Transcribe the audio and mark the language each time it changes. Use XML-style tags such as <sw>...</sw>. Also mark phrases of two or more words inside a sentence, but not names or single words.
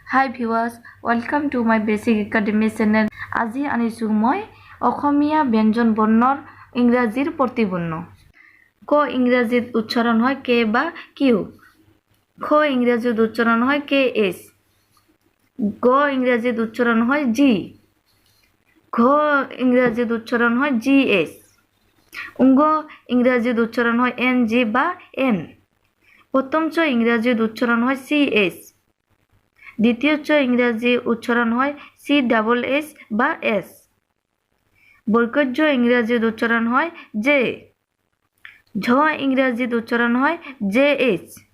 <en>Hi viewers, welcome to my Basic Academy channel.</en> <as>আজি আনিছো মই অসমীয়া ব্যঞ্জন বৰ্ণৰ ইংৰাজীৰ প্ৰতিবৰ্ণ। ক ইংৰাজীত উচ্চাৰণ হয় কে বা কিউ। খ ইংৰাজীত উচ্চাৰণ হয়</as> <en>K S.</en> <as>গ ইংৰাজীত উচ্চাৰণ হয় জি। ঘ ইংৰাজীত উচ্চাৰণ হয়</as> <en>G S.</en> <as>উঙ্গ ইংৰাজীত উচ্চাৰণ হয়</as> <en>N G</en> <as>বা এন। প্রথম চ ইংরাজীত উচ্চারণ হয়</as> <en>C S.</en> <as>দ্বিতীয় চ ইংরাজী উচ্চারণ হয়</as> <en>C double S</en> <as>বা এস। বৈকর্য ইংরাজীত উচ্চারণ হয় জে। ঝ ইংরাজীত উচ্চারণ হয়</as> <en>J S.</en>